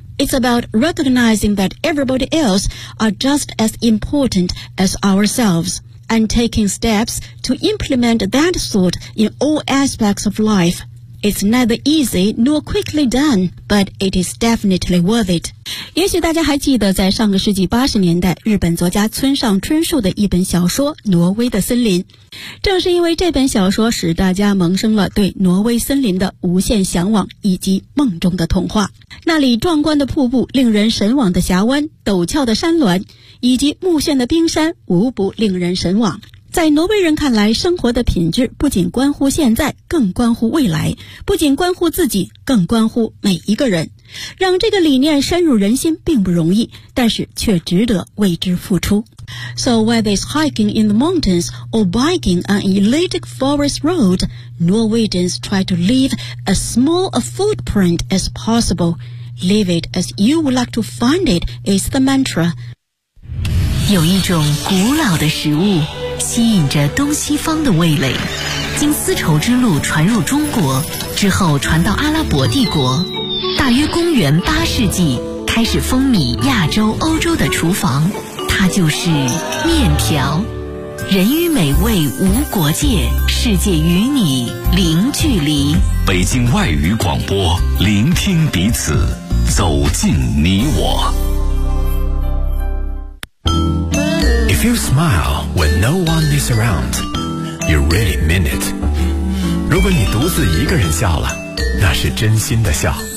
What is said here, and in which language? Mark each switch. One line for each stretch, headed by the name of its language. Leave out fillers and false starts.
English: It's about recognizing that everybody else are just as important as ourselves. And taking steps to implement that thought in all aspects of life. It's neither easy nor quickly done, but it is definitely worth it.
Chinese: 也许大家还记得在上个世纪80年代日本作家村上春树的一本小说《挪威的森林》。正是因为这本小说使大家萌生了对挪威森林的无限向往以及梦中的童话。那里壮观的瀑布，令人神往的峡湾，陡峭的山峦以及目眩的冰山无不令人神往。在挪威人看来，生活的品质不仅关乎现在，更关乎未来，不仅关乎自己，更关乎每一个人。让这个理念深入人心并不容易，但是却值得为之付出。
English: So whether it's hiking in the mountains or biking on an elliptic forest road, Norwegians try to leave as small a footprint as possible. Leave it as you would like to find it is the mantra.
Chinese: 有一种古老的食物吸引着东西方的味蕾，经丝绸之路传入中国，之后传到阿拉伯帝国，大约公元8世纪开始风靡亚洲欧洲的厨房，它就是面条。人与美味无国界，世界与你零距离。北京外语广播，聆听彼此，走进你我。
English: If you smile when no one is around, you really mean it.
Chinese: 如果你独自一个人笑了，那是真心的笑。